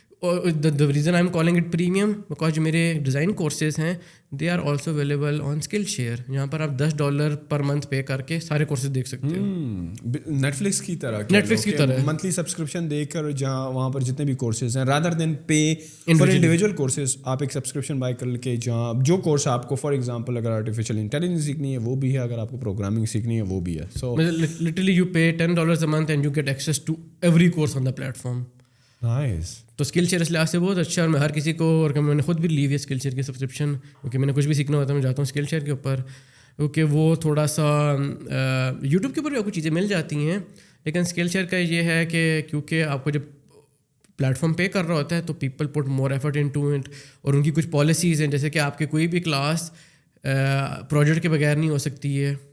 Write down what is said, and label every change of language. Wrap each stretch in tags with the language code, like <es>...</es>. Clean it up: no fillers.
<en>The reason I'm calling it premium because</en> <ur>جو میرے design courses ہیں</ur> <en>they are also available on Skillshare,</en> <ur>یہاں پر آپ $10 پر منتھ پے کر کے سارے کورسز دیکھ سکتے ہو. نیٹفلکس کی طرح منتھلی سبسکرپشن دے کر جہاں وہاں پر جتنے بھی کورسز ہیں</ur> <en>rather than pay for individual courses,</en> <ur>آپ ایک سبسکرپشن بائی کر کے جہاں جو کورس آپ کو, فار ایگزامپل اگر آرٹیفیشیل انٹیلیجنس سیکھنی ہے وہ بھی ہے, اگر آپ کو پروگرامنگ سیکھنی ہے وہ بھی ہے.</ur> <en>So literally you pay $10 a month and you get access to every course on the platform. Nice.</en> <ur>تو اسکل شیئر اس لحاظ سے بہت اچھا, اور میں ہر کسی کو, اور میں نے خود بھی لی ہوئی ہے اسکل شیئر کی سبسکرپشن, کیونکہ میں نے کچھ بھی سیکھنا ہوتا ہے میں جاتا ہوں اسکل شیئر کے اوپر, کیونکہ وہ تھوڑا سا یوٹیوب کے اوپر بھی آپ کو چیزیں مل جاتی ہیں, لیکن اسکل شیئر کا یہ ہے کہ کیونکہ آپ کو جب پلیٹ فارم پے کر رہا ہوتا ہے تو</ur> <en>people put more effort into it,</en> <ur>اور ان کی کچھ پالیسیز ہیں جیسے کہ آپ کے کوئی بھی کلاس پروجیکٹ کے بغیر نہیں ہو سکتی ہے.</ur>